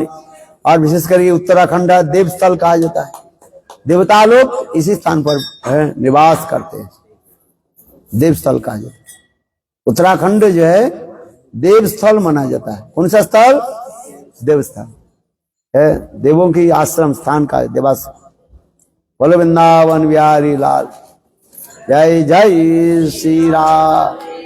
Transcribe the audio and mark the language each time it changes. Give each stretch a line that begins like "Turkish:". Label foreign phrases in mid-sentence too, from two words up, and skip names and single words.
Hindi: और विशेषकर ये उत्तराखंड देवस्थल कहा जाता है। देवता लोग इसी स्थान पर निवास करते हैं, देवस्थल कहा जाता है। उत्तराखंड जो है देवस्थल माना जाता है। कौन सा स्थल? देवस्थल है, देवों की आश्रम स्थान का देवास। बोलो वृंदावन बिहारी लाल, जय जय श्री राम।